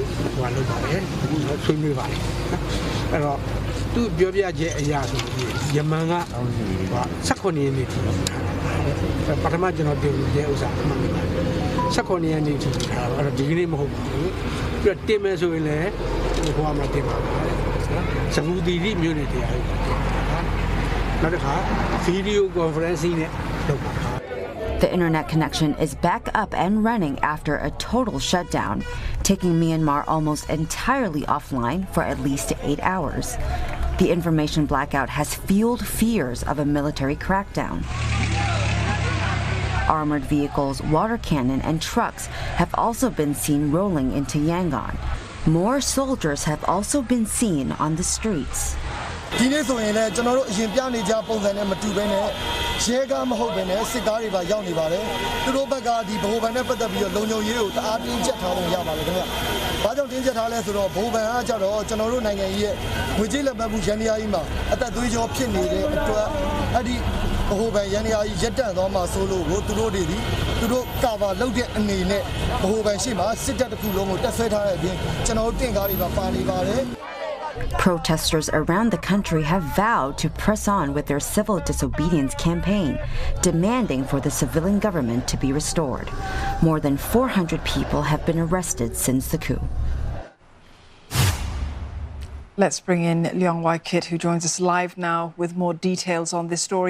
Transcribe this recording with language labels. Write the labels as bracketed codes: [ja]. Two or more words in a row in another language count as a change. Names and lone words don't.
[my] တို့လုပ်ပါတယ်ဆွေးနွေးပါတယ်အဲ့တော့သူပြောပြချက်အရာဆိုပြီးယမန်က18ရက်နေ့ထိပထမကျွန်တော်တင်တဲ့ဥစ္စာအမှန်ပါ18ရက်နေ့ထိထားတော့အဲ့တော့ဒီကနေ့မဟုတ်ဘူးပြီးတော့တင်မယ်ဆိုရင်လည်းဟိုမှာတင်ပါမယ်စမူတီရီမျိုးနဲ့တရားရုံးနောက်တစ်ခါ [en] video conference [my] စီနဲ့လုပ်ပါ [en] The internet connection is back up and running after a total shutdown, taking Myanmar almost entirely offline for at least 8 hours. The information blackout has fueled fears of a military crackdown. Armored vehicles, water cannon, and trucks have also been seen rolling into Yangon. More soldiers have also been seen on the streets. [my] ဒီနေ့ဆိုရင်လည်းကျွန်တော်တို့အရင်ပြနေကြပုံစံနဲ့မတူဘဲနဲ့ရဲကားမဟုတ်ဘဲနဲ့စစ်ကားတွေပါရောက်နေပါတယ်သူတို့ဘက်ကဒီဗဟိုဘဏ်နဲ့ပတ်သက်ပြီးတော့လုံခြုံရေးကိုတအားတင်းကျပ်ထားပုံရပါတယ်ခင်ဗျ။ဘာကြောင့်တင်းကျပ်ထားလဲဆိုတော့ဗဟိုဘဏ်ကကြတော့ကျွန်တော်တို့နိုင်ငံကြီးရဲ့ငွေကြေးလက်မှတ်မှုရန်ရာကြီးမှာအသက်သွေးကြောဖြစ်နေတဲ့အတွက်အဲ့ဒီဗဟိုဘဏ်ရန်ရာကြီးရပ်တန့်သွားမှာဆိုလို့ကိုသူတို့တွေဒီသူတို့ကာဗာလုပ်တဲ့အနေနဲ့ဗဟိုဘဏ်ရှိမှာစစ်တပ်တစ်ခုလုံးကိုတက်ဆွဲထားတဲ့အပြင်ကျွန်တော်တို့တင့်ကားတွေပါနေပါတယ် [en] Protesters around the country have vowed to press on with their civil disobedience campaign, demanding for the civilian government to be restored. More than 400 people have been arrested since the coup. Let's bring in Leong Wai Kit, who joins us live now with more details on this story.